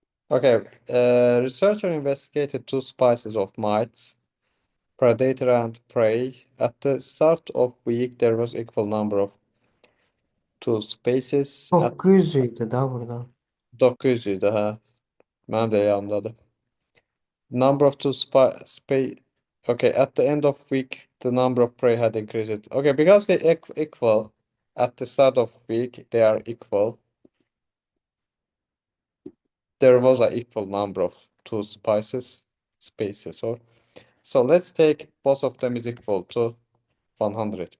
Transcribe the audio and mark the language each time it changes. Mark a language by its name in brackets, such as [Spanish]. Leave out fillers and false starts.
[English] Okay, researcher investigated two species of mites, predator and prey. At the start of week, there was equal number of two species. At [Azerbaijani] 900 idi da burada. 900 idi, hə. Mənim də yadımdadır. [English] Number of two space. Okay, at the end of week, the number of prey had increased. Okay, because they equal at the start of week, they are equal. There was an equal number of two spaces. So let's take both of them is equal to 100.